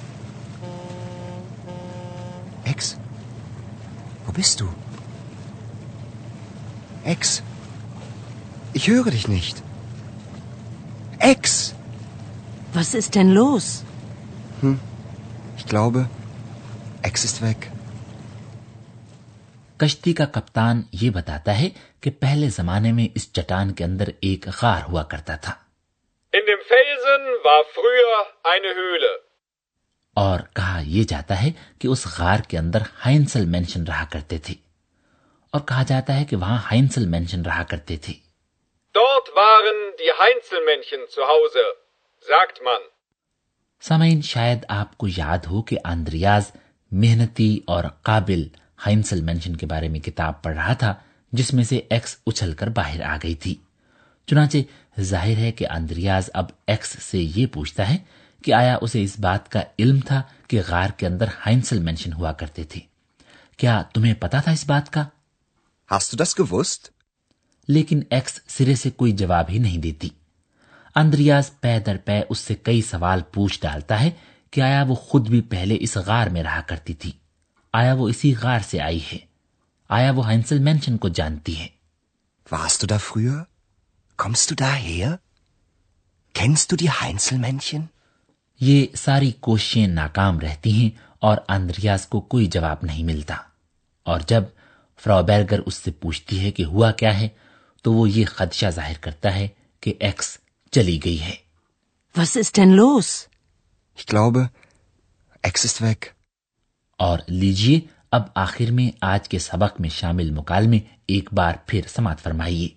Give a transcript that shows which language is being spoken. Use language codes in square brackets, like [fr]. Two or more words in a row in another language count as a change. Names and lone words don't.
[de] Ex, wo bist du? Ex, ich höre dich nicht. Ex! Was ist denn los? Ich glaube, Ex ist weg. [ur] کشتی کا کپتان یہ بتاتا ہے کہ پہلے زمانے میں اس چٹان کے اندر ایک غار ہوا کرتا تھا. [de] In dem Felsen war früher eine Höhle. [ur] اور کہا یہ جاتا ہے کہ اس غار کے اندر ہائنزل مینشن رہا کرتے تھے، اور کہا جاتا ہے کہ وہاں ہائنزل مینشن رہا کرتے تھے. [de] Dort waren die Heinzelmännchen zu Hause, sagt man. [ur] سامعین، شاید آپ کو یاد ہو کہ آندریاز محنتی اور قابل ہائنزل مینشن کے بارے میں کتاب پڑھ رہا تھا جس میں سے ایکس اچھل کر باہر آ گئی تھی. چنانچہ ظاہر ہے کہ آندریاز اب ایکس سے یہ پوچھتا ہے کہ آیا اسے اس بات کا علم تھا کہ غار کے اندر ہائنزل مینشن ہوا کرتے تھے. کیا تمہیں پتا تھا اس بات کا? [de] Hast du das gewusst? [ur] لیکن ایکس سرے سے کوئی جواب ہی نہیں دیتی. آندریاز پے در پے اس سے کئی سوال پوچھ ڈالتا ہے کہ آیا وہ خود بھی پہلے اس غار میں رہا کرتی تھی، آیا وہ اسی غار سے آئی ہے، آیا وہ ہائنزل مینشن کو جانتی ہے. [de] Warst du da früher? Kommst du daher? Kennst du die Heinzelmännchen? [ur] یہ ساری کوششیں ناکام رہتی ہیں اور اندریاس کو کوئی جواب نہیں ملتا. اور جب فراؤ برگر اس سے پوچھتی ہے کہ ہوا کیا ہے، تو وہ یہ خدشہ ظاہر کرتا ہے کہ ایکس چلی گئی ہے. [de] Was ist denn los? Ich glaube, Ex ist weg. [ur] اور لیجیے اب آخر میں آج کے سبق میں شامل مکالمے ایک بار پھر سماعت فرمائیے.